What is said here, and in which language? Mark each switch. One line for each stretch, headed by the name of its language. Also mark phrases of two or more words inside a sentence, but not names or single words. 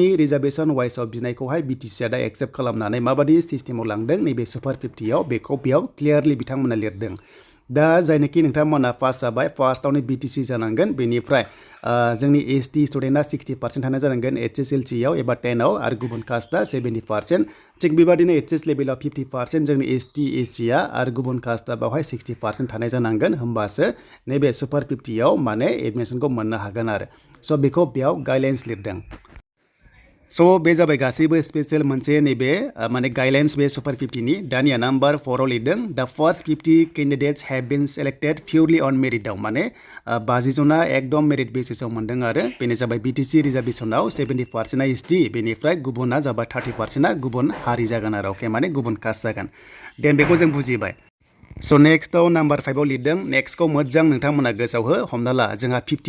English: reservation wiseआव
Bodo: बिनायखौहाय BTC आ दा एक्सेप्ट खालामनानै माबादि सिस्टेमाव लांदों नैबे सुपार 50 आव बेखौ बेयाव क्लियारलि बिथांमोना लिरदों दा जायनोखि नोंथांमोना पास जाबाय फार्स्टआवनो BTC जानांगोन बेनिफ्राय जोंनि ST स्टुडेन्टआ 60% थानाय जानांगोन HSLC आव एबा 10 आव आरो गुबुन कास्टआ 70% थिग बेबादिनो HS लेभेलाव 50% जोंनि ST SC आ आरो गुबुन कास्टआ बेवहाय 60% थानाय जानांगोन होमबासो नैबे सुपार 50 आव माने एडमिसनखौ मोननो हागोन आरो स' बेखौ बेयाव गाइडलाइन्स लिरदों स' बे जाबाय गासैबो स्पेशल मोनसे नैबे माने गाइडलाइन्स बे सुपार 50 नि दानिया नाम्बार 4 आव लिरदों दा
English: first 50 candidates have been selected purely on meritआव
Bodo: माने 50 जना एकदम
English: merit basisआव
Bodo: मोनदों आरो बेनो जाबाय BTC रिजार्वेशनाव 70% आ ST बेनिफ्राय गुबुना जाबाय 30% आ गुबुन हारि जागोन आरो अके माने गुबुन कास्ट जागोन देन बेखौ जों बुजिबाय स' नेक्स्टआव नाम्बार 5 आव लिरदों नेक्स्टखौ मोजां नोंथांमोना गोसोआव हो हमना ला जोंहा 50